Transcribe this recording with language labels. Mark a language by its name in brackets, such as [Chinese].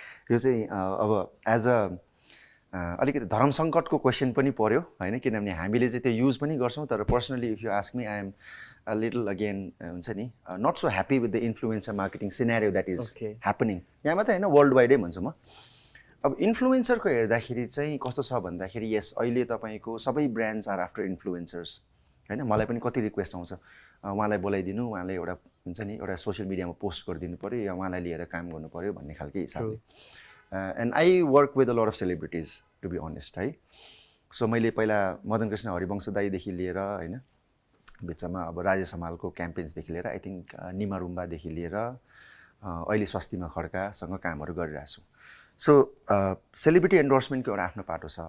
[Nepali] यो चाहिँ अब एज अ अलिकति धर्म सङ्कटको क्वेसन पनि पर्यो होइन किनभने हामीले चाहिँ त्यो युज पनि गर्छौँ तर [English] personally if you ask me I am a little again हुन्छ नि not so happy with the influencer marketing scenario that is happening [Nepali] यहाँ मात्रै होइन [English] world वाइडै [Nepali] भन्छु म. अब इन्फ्लुएन्सरको हेर्दाखेरि चाहिँ कस्तो छ भन्दाखेरि यस अहिले तपाईँको सबै [English] brands are after influencers [Nepali] होइन. मलाई पनि कति रिक्वेस्ट आउँछ उहाँलाई बोलाइदिनु उहाँलाई एउटा हुन्छ नि एउटा सोसियल मिडियामा पोस्ट गरिदिनु पऱ्यो या उहाँलाई लिएर काम गर्नु पऱ्यो भन्ने खालको हिसाबले. [English] And I work with a lot of celebrities to be honest है. [Nepali] सो मैले पहिला मदन कृष्ण हरिवंश दाईदेखि लिएर होइन बिचमा अब राजेश हमालको क्याम्पेन्सदेखि लिएर [English] I think [Nepali] निमा रुम्बादेखि लिएर अहिले स्वस्तिमा खड्कासँग कामहरू गरिरहेको छु. सो सेलिब्रिटी एन्डोर्समेन्टको एउटा आफ्नो पाटो छ.